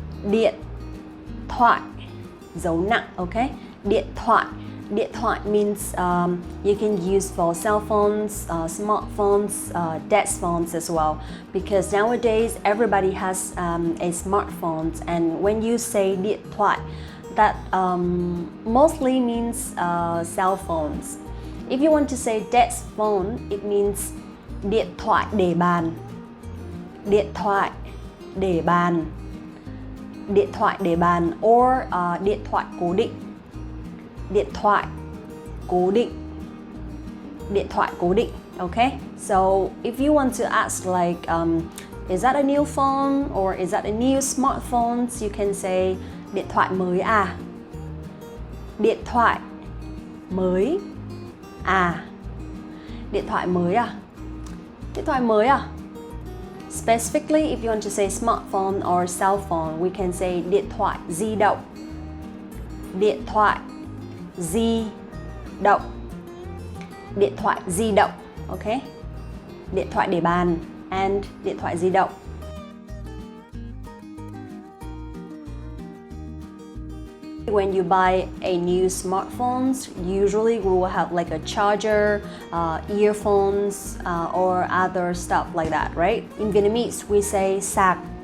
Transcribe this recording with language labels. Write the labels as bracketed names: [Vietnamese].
[Vietnamese] Điện thoại, dấu nặng, okay? Điện thoại. [English] Điện thoại means you can use for cell phones, smartphones, desk phones as well. Because nowadays everybody has a smartphone, and when you say điện thoại, that mostly means cell phones. If you want to say desk phone, it means [Vietnamese] điện thoại để bàn. Điện thoại để bàn. Điện thoại để bàn [English] or [Vietnamese] điện thoại cố định. Điện thoại cố định. Điện thoại cố định. Okay? [English] So if you want to ask like is that a new phone or is that a new smartphone, you can say [Vietnamese] điện thoại mới à. Điện thoại mới à. Điện thoại mới à. Điện thoại mới à. [English] Specifically, if you want to say smartphone or cell phone, we can say [Vietnamese] điện thoại di động. Điện thoại di động. Điện thoại di động, okay? Điện thoại để bàn [English] and [Vietnamese] điện thoại di động. [English] When you buy a new smartphone, usually we will have like a charger, earphones, or other stuff like that, right? In Vietnamese, we say sạc.